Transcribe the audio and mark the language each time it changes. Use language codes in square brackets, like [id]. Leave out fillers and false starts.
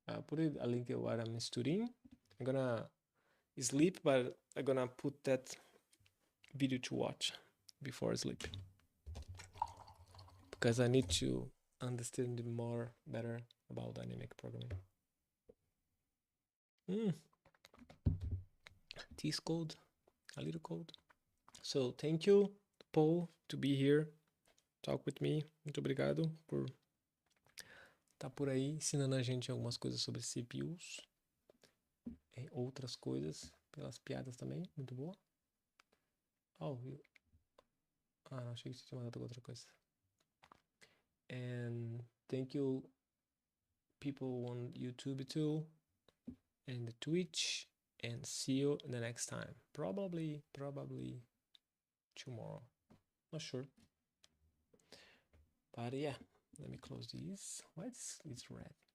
[en] Put it a link of what I'm studying. I'm gonna sleep, but I'm gonna put that video to watch before sleep because I need to understand more better about dynamic programming. This code, a little code. So thank you, Paul, to be here, talk with me. [pt] Muito obrigado por estar por aí ensinando a gente algumas coisas sobre CPUs, outras coisas, pelas piadas também, muito boa. Oh, não, achei que você tinha mandado outra coisa. [en] And thank you, people on YouTube too, and the Twitch, and see you the next time. Probably tomorrow. Not sure. But yeah, let me close these. Why is it's red?